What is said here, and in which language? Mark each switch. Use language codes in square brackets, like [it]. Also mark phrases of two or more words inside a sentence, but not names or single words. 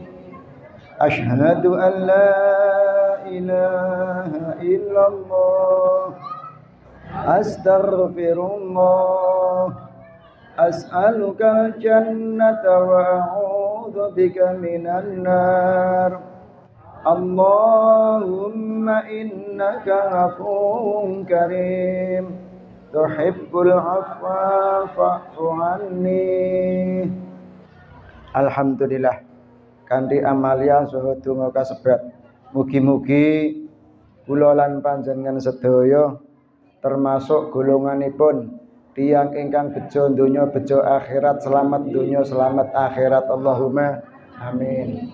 [ar] أشهد أن لا إله إلا الله، أستغفر الله، أسألك الجنة وأعوذ بك من النار. اللهم إنك عفو كريم تحب العفو فاعف عني. [jv] Alhamdulillah, kanthi amalia saha donga kasebat, mugi-mugi kula lan panjenengan sedaya termasuk golonganipun tiyang ingkang bejo donya bejo akhirat, selamat donya selamat akhirat, [ar] اللهم آمين.